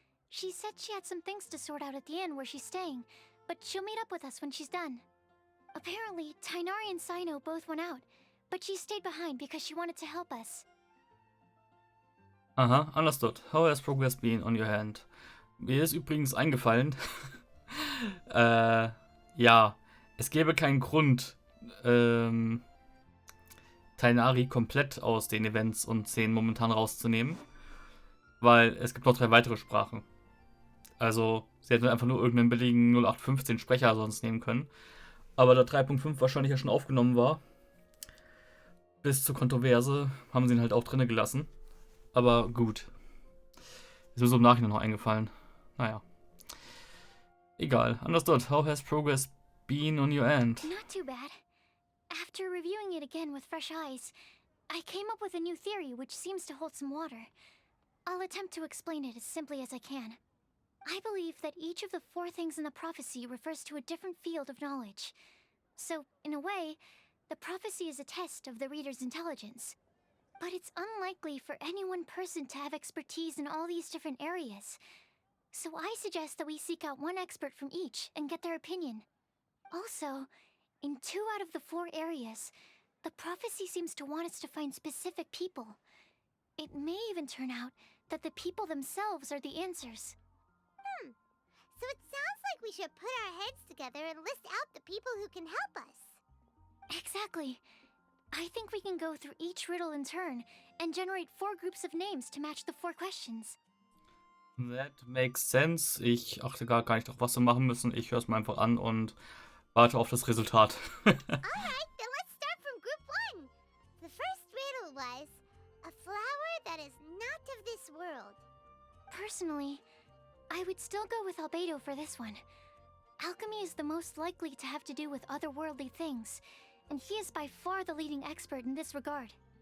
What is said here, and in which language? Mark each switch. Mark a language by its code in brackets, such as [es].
[en] She said she had some things to sort out at the inn where she's staying, but she'll meet up with us when she's done. Apparently, Tainari and Sino both went out, but she stayed behind because she wanted to help us. Aha, understood. How has progress been on your hand? [de] Mir ist übrigens eingefallen, ja, es gäbe keinen Grund, Tainari komplett aus den Events und Szenen momentan rauszunehmen, weil es gibt noch 3 weitere Sprachen. Also, sie hätten einfach nur irgendeinen billigen 0815 Sprecher sonst nehmen können. Aber da 3.5 wahrscheinlich ja schon aufgenommen war, bis zur Kontroverse, haben sie ihn halt auch drinne gelassen. Aber gut. Ist mir so im Nachhinein noch eingefallen. Naja. Egal. [en] Understood. How has progress been on your end? Not too bad. After reviewing it again with fresh eyes, I came up with a new theory which seems to hold some water. I'll attempt to explain it as simply as I can. I believe that each of the 4 things in the prophecy refers to a different field of knowledge. So, in a way, the prophecy is a test of the reader's intelligence. But it's unlikely for any one person to have expertise in all these different areas. So I suggest that we seek out one expert from each and get their opinion. Also, in 2 out of the 4 areas, the prophecy seems to want us to find specific people. It may even turn out that the people themselves are the answers. So it sounds like we should put our heads together and list out the people who can help us. Exactly. I think we can go through each riddle in turn and generate 4 groups of names to match the 4 questions. That makes sense. [de] Ich achte gar nicht drauf, was wir machen müssen. Ich höre es mir einfach an und warte auf das Resultat. [en] Alright, then let's start from group 1. The first riddle was a flower that is not of this world. Personally, I would still go with Albedo for this one. Alchemy is the most likely to have to do with otherworldly things, and he is by far the leading expert in this regard.